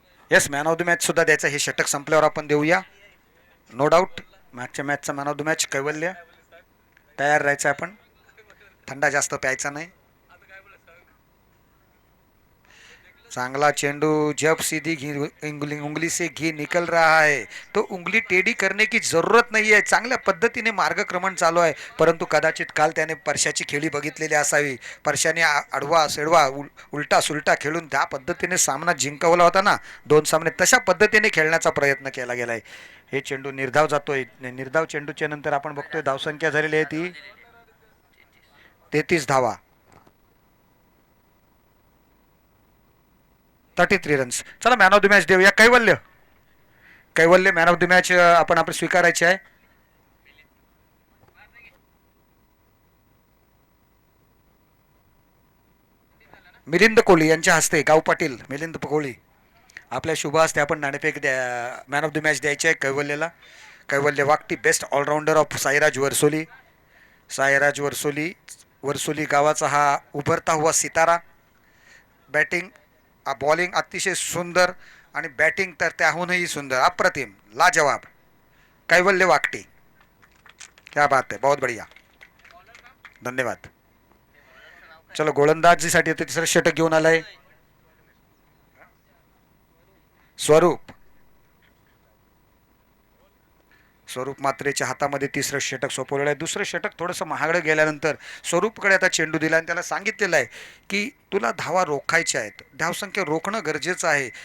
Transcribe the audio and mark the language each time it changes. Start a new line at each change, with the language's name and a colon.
Marathi: Yes, man of the match सुद्धा द्यायचा. हे षटक संपल्यावर आपण देऊया, नो डाऊट. मागच्या मॅचचा मॅन ऑफ द मॅच कैवल्य. तयार राहायचं आपण, थंडा जास्त प्यायचा नाही. चांगला चेंडू,
Hindi: जब सीधी घी उंगली से घी निकल रहा है तो उंगली टेढ़ी करने की जरूरत नहीं है.
Marathi: चांगल्या पद्धतीने मार्गक्रमण चालू आहे, परंतु कदाचित काल त्याने परशाची खेळी बघितलेली असावी. परशाने आडवा सेडवा उलटा सुलटा खेळून त्या पद्धतीने सामना जिंकवला होता ना 2 सामने, तशा पद्धतीने खेळण्याचा प्रयत्न केला गेलाय. हे चेंडू निर्धाव जातोय. निर्धाव चेंडूच्या नंतर आपण बघतोय धावसंख्या झालेली आहे ती 33 धावा, 33 रन्स. चला मॅन ऑफ द मॅच देऊया. कैवल्य. कैवल्य मॅन ऑफ द मॅच आपण स्वीकारायचे आहे. मिलिंद कोहली यांच्या हस्ते, गाव पाटील मिलिंद कोहली आपल्या शुभ हस्ते आपण नाणेफेक मॅन ऑफ द मॅच द्यायचे आहे कैवल्यला. कैवल्य वाकटी best all-rounder of Sairaj Varsoli. Sairaj Varsoli गावाचा हा
Hindi: उभरता हुआ सितारा.
Marathi: बॅटिंग बॉलिंग अतिशय सुंदर आणि बॅटिंग तर त्याहूनही सुंदर, अप्रतिम, लाजवाब.
Hindi: कैवल्य वाकटी, क्या बात है, बहुत बढ़िया, धन्यवाद.
Marathi: चलो गोलंदाजीसाठी तिसरं षटक घेऊन आलाय स्वरूप. स्वरूप मात्रेच्या हातामध्ये तिसरं षटक सोपवलेलं आहे. दुसरं षटक थोडंसं महागडं गेल्यानंतर स्वरूपकडे आता चेंडू दिला आणि त्याला सांगितलेलं आहे की तुला धावा रोखायच्या आहेत, धावसंख्या रोखणं गरजेचं आहे.